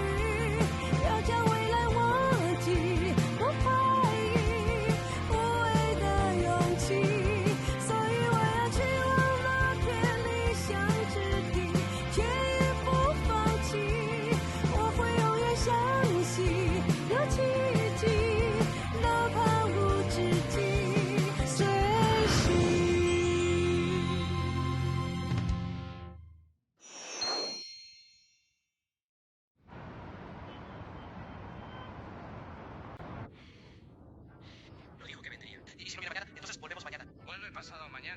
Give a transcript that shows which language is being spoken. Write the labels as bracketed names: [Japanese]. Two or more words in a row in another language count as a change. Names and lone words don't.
[Chinese] 要将未来握紧，不怀疑无谓的勇气，所以我要去忘了偏理想之地，却也不放弃，我会永远相信有奇迹，哪怕无止境随行。 [Spanish] No dijo que vendría. Y si no viene mañana, entonces volvemos mañana. Vuelve pasado mañana.